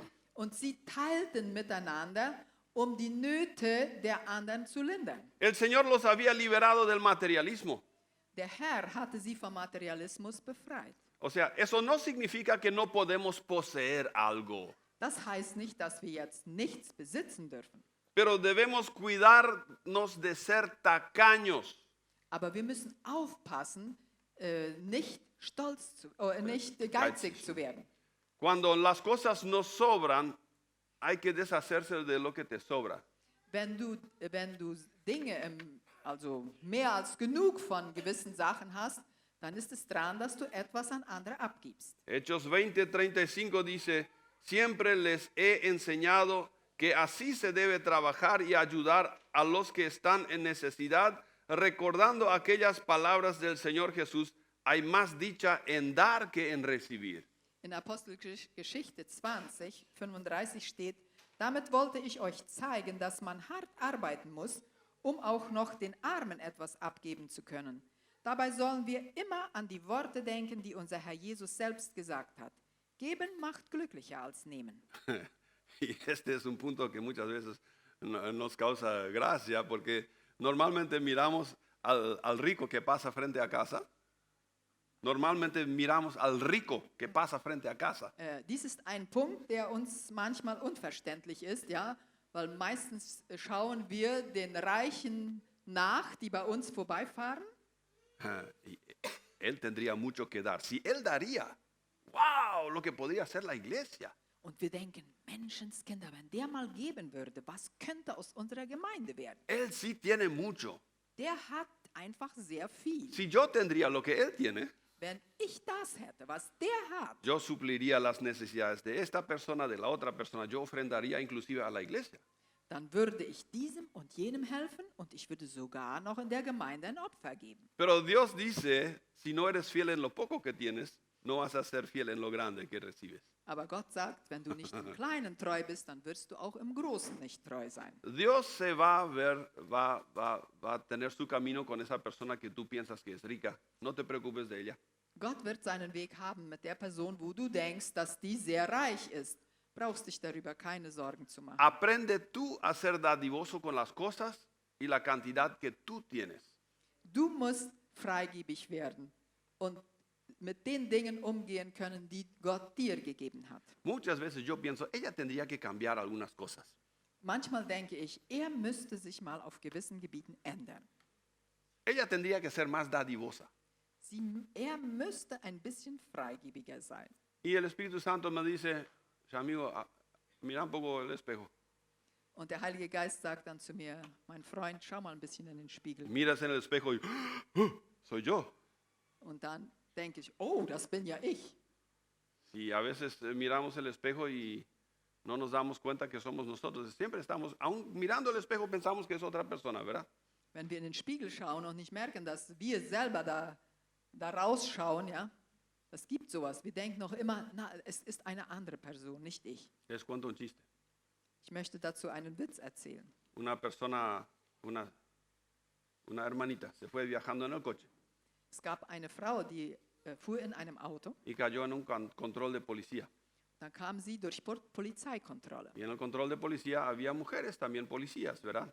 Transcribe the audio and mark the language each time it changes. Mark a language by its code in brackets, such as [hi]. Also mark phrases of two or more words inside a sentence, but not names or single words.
[de] Und sie teilten miteinander, um die Nöte der anderen zu lindern. [es] El Señor los había liberado del materialismo. [de] Der Herr hatte sie vom Materialismus befreit. [es] O sea, eso no significa que no podemos poseer algo, [de] Das heißt nicht, dass wir jetzt nichts besitzen dürfen. [es] pero debemos cuidarnos de ser tacaños. [de] Aber wir müssen aufpassen, nicht geizig Geizig. zu werden. [es] Cuando las cosas nos sobran, hay que deshacerse de lo que te sobra. [de] Wenn du Dinge, also mehr als genug von gewissen Sachen hast, dann ist es dran, dass du etwas an andere abgibst. [es] Hechos 20:35 dice, siempre les he enseñado que así se debe trabajar y ayudar a los que están en necesidad, recordando aquellas palabras del Señor Jesús, hay más dicha en dar que en recibir. [de] In Apostelgeschichte 20, 35 steht, damit wollte ich euch zeigen, dass man hart arbeiten muss, um auch noch den Armen etwas abgeben zu können. Dabei sollen wir immer an die Worte denken, die unser Herr Jesus selbst gesagt hat. Geben macht glücklicher als nehmen. [es] Y este es un punto que muchas veces nos causa gracia, porque normalmente miramos al rico que pasa frente a casa. Normalmente miramos al rico que pasa frente a casa. [de] Dies ist ein Punkt, der uns manchmal unverständlich ist, ja, weil meistens schauen wir den Reichen nach, die bei uns vorbeifahren. [es] Y él tendría mucho que dar. Si él daría, wow, lo que podría hacer la iglesia. [de] Und wir denken, Menschenskinder, wenn der mal geben würde, was könnte aus unserer Gemeinde werden? [es] Él sí tiene mucho. [de] Der hat einfach sehr viel. [es] Si yo tendría lo que él tiene, [de] Wenn ich das hätte, was der hat, [es] yo supliría las necesidades de esta persona, de la otra persona. Yo ofrendaría inclusive a la iglesia. [de] dann würde ich diesem und jenem helfen und ich würde sogar noch in der Gemeinde ein Opfer geben. [es] Pero Dios dice, si no eres fiel en lo poco que tienes, no vas a ser fiel en lo grande que recibes. [de] Aber Gott sagt, wenn du nicht im Kleinen treu bist, dann wirst du auch im Großen nicht treu sein. [es] Dios se va a ver, va a tener su camino con esa persona que tú piensas que es rica. No te preocupes de ella. [de] Gott wird seinen Weg haben mit der Person, wo du denkst, dass die sehr reich ist. Brauchst dich darüber keine Sorgen zu machen. [es] Aprende tú a ser dadivoso con las cosas y la cantidad que tú tienes. [de] Du musst freigebig werden und mit den Dingen umgehen können, die Gott dir gegeben hat. [es] Muchas veces yo pienso, ella tendría que cambiar algunas cosas. [de] Manchmal denke ich, er müsste sich mal auf gewissen Gebieten ändern. [es] Ella tendría que ser más dadivosa. [de] Er müsste ein bisschen freigebiger sein. [es] Y el Espíritu Santo me dice, amigo, mira un poco el espejo. [de] Und der Heilige Geist sagt dann zu mir, mein Freund, schau mal ein bisschen in den Spiegel. [es] Miras en el espejo y, soy yo. [de] Und dann denke ich, oh, das bin ja ich. [es] Y a veces miramos el espejo y no nos damos cuenta que somos nosotros. Siempre estamos, aún mirando el espejo pensamos que es otra persona, ¿verdad? [de] Wenn wir in den Spiegel schauen und nicht merken, dass wir selber da rausschauen, ja, das gibt sowas. Wir denken noch immer, na, es ist eine andere Person, nicht ich. [es] Les cuento un chiste. [de] Ich möchte dazu einen Witz erzählen. [es] Una persona, una hermanita, se fue viajando en el coche [de] Es gab eine Frau, die fuhr in einem Auto [es] y cayó en un control de policía. [de] Dann kamen sie durch Polizeikontrolle. [es] Y en el control de policía había mujeres también policías, ¿verdad?